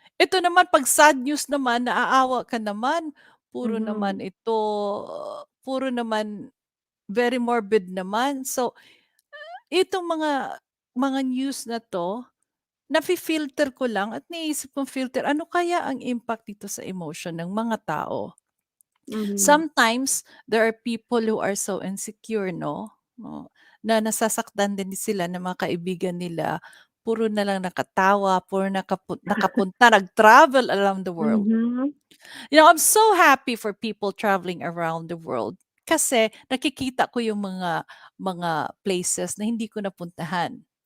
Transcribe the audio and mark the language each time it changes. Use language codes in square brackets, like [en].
[tl] Ito naman 'pag sad news naman naaawa ka naman, puro naman Mhm. ito, puro naman [en] very morbid [tl] naman. So, itong mga news na 'to, nafi-filter ko lang at naisip kong filter, ano kaya ang impact dito sa emotion ng mga tao? [en] Sometimes there are people who are so insecure, no? [tl] Na nasasaktan din sila ng mga kaibigan nila. Puro na lang nakatawa, puro nakapunta, nag-travel [en] around the world. I'm so happy for people traveling around the world [tl] kasi nakikita ko yung mga places na hindi ko napuntahan.